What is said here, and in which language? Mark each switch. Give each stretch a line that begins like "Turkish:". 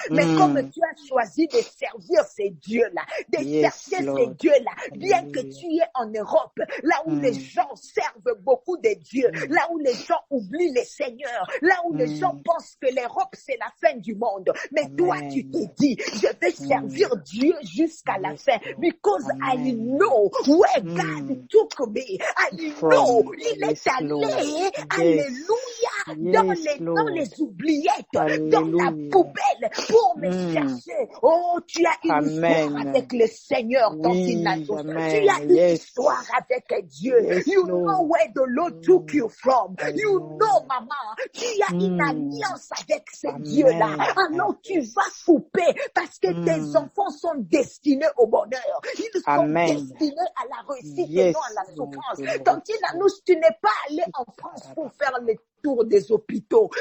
French: Mais comme tu as choisi de servir ces dieux-là, de chercher ces dieux-là, bien que tu es en Europe, là où les gens servent beaucoup de dieux, là où les gens oublient les seigneurs, là où les gens pensent que l'Europe, c'est la fin du monde. Mais toi, tu te dis, je vais servir Dieu jusqu'à la fin.
English: Because I know where God took me. I know,
French: il est allé, alléluia, dans les oubliettes, dans la poubelle, pour me chercher. Oh, tu as une histoire avec le Seigneur, Tantine Nanouche. Tu as une histoire avec Dieu.
English: You know where the Lord took you from. You know,
French: maman, tu as une alliance avec ce Dieu-là. Alors tu vas couper parce que tes enfants sont destinés au bonheur. Ils sont destinés à la réussite et non à la souffrance. Tantine Nanouche, tu n'es pas allé en France pour faire le tour des hôpitaux.